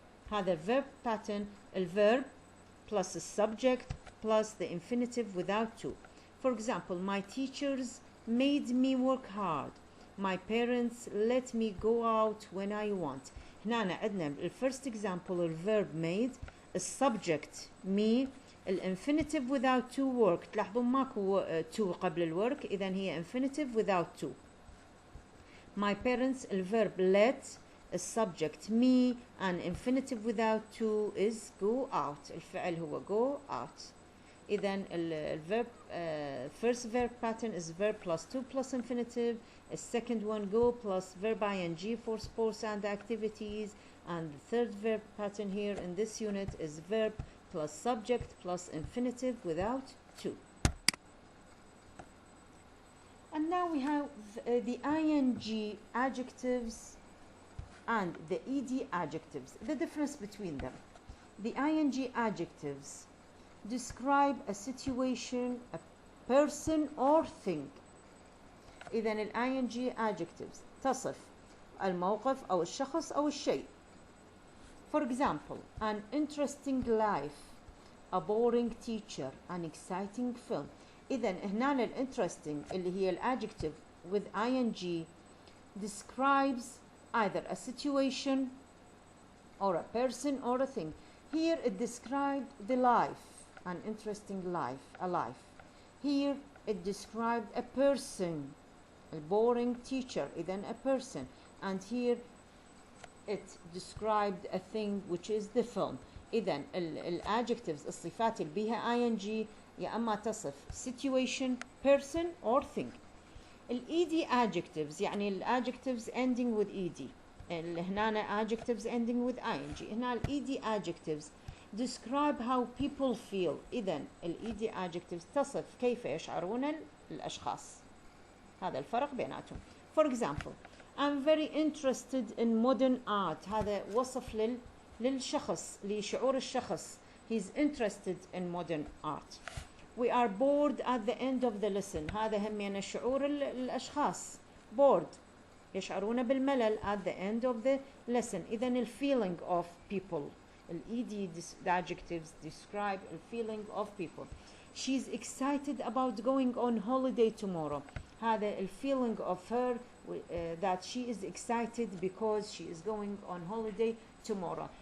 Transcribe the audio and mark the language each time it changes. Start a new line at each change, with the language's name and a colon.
English: هذا verb pattern الverb plus a subject plus the infinitive without to. For example, my teachers made me work hard. My parents let me go out when I want.
Arabic: هنا عندنا
English: first example الverb made, a subject me, الانفينيتيف without to work.
Arabic: تلاحظون ماكو to قبل الورك إذا هي
English: infinitive without to. My parents الverb let, a subject me, and infinitive without to is go out.
Arabic: الفعل هو
English: go out. إذا الverb first verb pattern is verb plus 2 plus infinitive. The second one go plus verb ing for sports and activities. And the third verb pattern here in this unit is verb plus subject plus infinitive without to. And now we have the ing adjectives and the ed adjectives. The difference between them. The ing adjectives describe a situation, a person or thing.
Arabic: إذا ال
English: ing adjectives
Arabic: تصف الموقف أو الشخص أو الشيء.
English: For example, an interesting life, a boring teacher, an exciting film.
Arabic: إذا هنا
English: ال interesting اللي هي ال adjective with ing describes either a situation or a person or a thing. Here it described the life, an interesting life, a life. Here it described a person, a boring teacher, then a person. And here it described a thing which is the film.
Arabic: إذن adjectives الصفات اللي بيها ing يا أما تصف
English: situation, person or thing. ed adjectives يعني adjectives ending with ed. هنا adjectives ending with ing. هنا ed adjectives describe how people feel.
Arabic: إذن
English: ed adjectives
Arabic: تصف كيف يشعرون الأشخاص. هذا الفرق بيناتهم.
English: For example, I'm very interested in modern art.
Arabic: هذا وصف للشخص، لشعور الشخص.
English: He's interested in modern art. We are bored at the end of the lesson.
Arabic: هذا هم يعني شعور الأشخاص.
English: Bored
Arabic: يشعرون بالملل
English: at the end of the lesson. إذن feeling of people. ed adjectives describe the feeling of people. She's excited about going on holiday tomorrow. هذا feeling of her that she is excited because she is going on holiday tomorrow.